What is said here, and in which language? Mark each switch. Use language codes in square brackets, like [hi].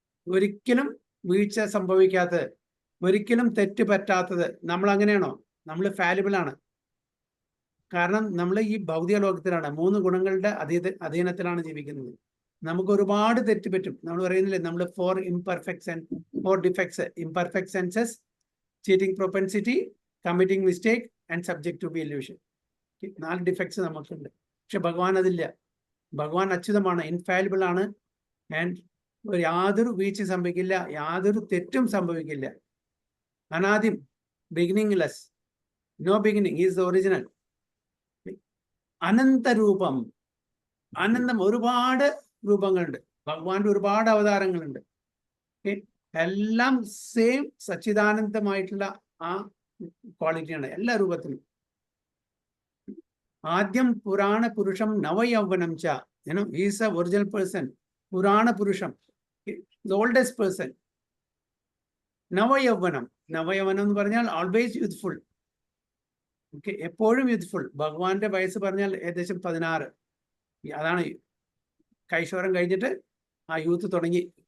[ml] ഒരിക്കലും വീഴ്ച സംഭവിക്കാത്തത്, ഒരിക്കലും തെറ്റ് പറ്റാത്തത്. നമ്മൾ അങ്ങനെയാണോ? നമ്മൾ ഫാലിബിൾ ആണ്. കാരണം നമ്മൾ ഈ ഭൗതിക ലോകത്തിലാണ്, 3 ഗുണങ്ങളുടെ അധീനത്തിലാണ് ജീവിക്കുന്നത്. നമുക്ക് ഒരുപാട് തെറ്റ് പറ്റും. നമ്മൾ പറയുന്നില്ലേ, നമ്മൾ [en] 4 defects. Imperfect senses, cheating propensity, committing mistake and subject to be illusion. [ml] 4 defects നമുക്കുണ്ട്. പക്ഷെ ഭഗവാൻ അതില്ല. ഭഗവാൻ അച്യുതമാണ്, ഇൻഫാലിബിൾ ആണ്. ആൻഡ് യാതൊരു വീഴ്ച സംഭവിക്കില്ല, യാതൊരു തെറ്റും സംഭവിക്കില്ല. [en] അനാദിം, beginningless, no beginning, is the original. [ml] അനന്തരൂപം, അനന്തം, ഒരുപാട് രൂപങ്ങളുണ്ട്. ഭഗവാന്റെ ഒരുപാട് അവതാരങ്ങളുണ്ട്. എല്ലാം സെയിം സച്ചിദാനന്ദമായിട്ടുള്ള ആ ക്വാളിറ്റിയാണ് എല്ലാ രൂപത്തിലും. [sa] ആദ്യം പുരാണ പുരുഷം നവയൗവനം ച. [en] Is a original person. [sa] പുരാണ പുരുഷം, [en] the oldest person. [ml] നവയൗവനം എന്ന് പറഞ്ഞാൽ [en] Always youthful. [ml] ഓക്കെ, എപ്പോഴും യൂത്ത്ഫുൾ. ഭഗവാന്റെ വയസ്സ് പറഞ്ഞാൽ ഏകദേശം 16. അതാണ് കൈശോരം കഴിഞ്ഞിട്ട് ആ യൂത്ത് തുടങ്ങി.